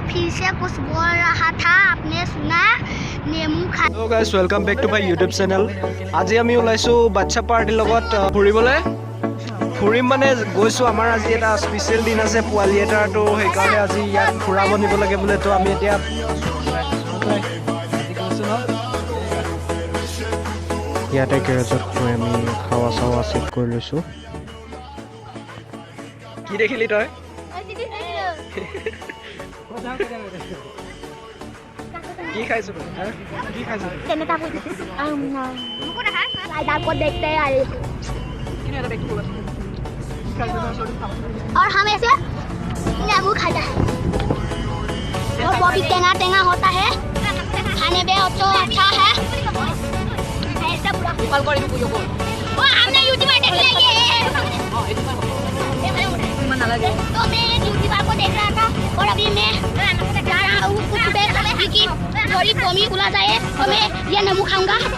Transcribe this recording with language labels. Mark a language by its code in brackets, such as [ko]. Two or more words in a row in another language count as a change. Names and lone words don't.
[hi] पीछे कुछ बोल रहा था, आपने सुना? [as] নেমু খা। [en] Hello guys, welcome back to my YouTube channel. [as] আজি আমি ওলাইছো বাচ্চা পাৰ্টিৰ লগত ফুৰিবলৈ। ফুৰিম মানে গৈছো, আমাৰ আজি এটা স্পেচিয়েল দিন আছে পোৱালি এটাৰ, তো সেইকাৰণে আজি ইয়াত ফুৰাব নিব লাগে বোলে। তো আমি এতিয়া ইয়াতে গেৰেজত গৈ আমি খাৱা চাৱা চেক কৰি লৈছো। কি দেখিলি তই? কি খাইছো তই? কি খাইছো? [hi] और हम ऐसे नींबू खाता है और वो भी [as] টেঙা টেঙা [hi] होता है, खाने में तो अच्छा है। ऐसा पूरा वो हमने यूट्यूब पर देख लिया तो मैं यूट्यूब को देख रहा था और अभी मैं जा रहा हूँ कुछ देर कि थोड़ी कमी उला जाए तो मैं ये नींबू खाऊंगा।